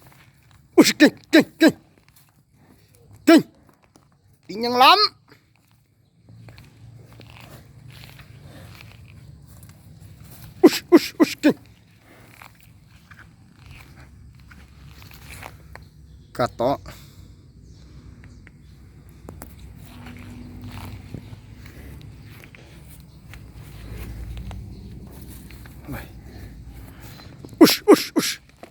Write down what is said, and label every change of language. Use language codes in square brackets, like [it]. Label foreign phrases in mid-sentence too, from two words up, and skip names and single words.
[vi] Ush, kinh, kinh, kinh. Kinh. Đi nhanh lắm. Ush, ush, ush, kinh. Cá to. Ush, ush, ush.